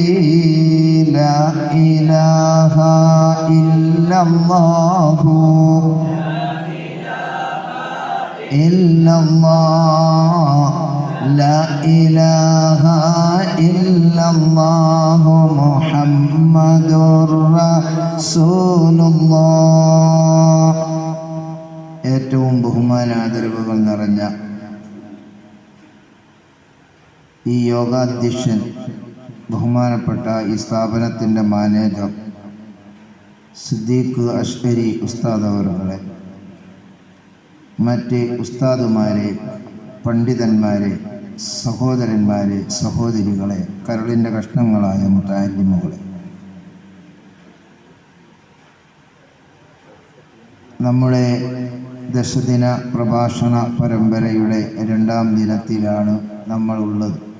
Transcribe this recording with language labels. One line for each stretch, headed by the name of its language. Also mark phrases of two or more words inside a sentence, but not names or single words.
Arabic: لا إله إلا الله، إلا الله، لا إله إلا الله محمد رسول الله.
Malayalam: ഏറ്റവും ബഹുമാനാദരവുകൾ നിറഞ്ഞ ഈ യോഗാധ്യക്ഷൻ, ബഹുമാനപ്പെട്ട ഈ സ്ഥാപനത്തിൻ്റെ മാനേജർ സിദ്ദീഖ് അഷ്കരി ഉസ്താദ് അവറുകളെ, മറ്റ് ഉസ്താദുമാരെ, പണ്ഡിതന്മാരെ, സഹോദരന്മാരെ, സഹോദരികളെ, കരളിൻ്റെ കഷ്ണങ്ങളായ മുതഅല്ലിമുകളെ, നമ്മുടെ ദശദിന പ്രഭാഷണ പരമ്പരയുടെ 2ാം ദിനത്തിലാണ് നമ്മളുള്ളത്.